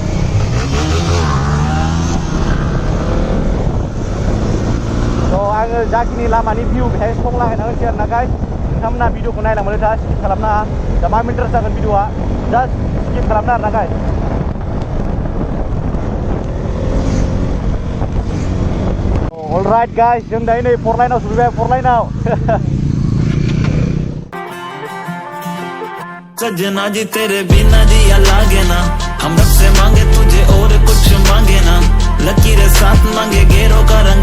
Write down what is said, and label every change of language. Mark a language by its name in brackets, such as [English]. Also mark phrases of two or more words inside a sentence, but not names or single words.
[Bodo] थ' आङो जाखिनि लामानि भिउ बेहाय सं लागायना होनोसै आरोना गाइस नोंथांमोना भिडिअखौ नायलांबानो दा स्किप खालामनाङा दा मा इन्टारेस्ट जागोन भिडिअआ [English] just skip [Bodo] खालामना आरोना गाइस [English] Alright guys, [Bodo] जों दायो नै 4 लाइनाव सफैबाय 4 लाइनाव [Hindi] सजना जी तेरे बिना जिया लागे ना हम रब से मांगे तुझे और कुछ मांगे ना लकीरें साथ मांगे गेरों का रंग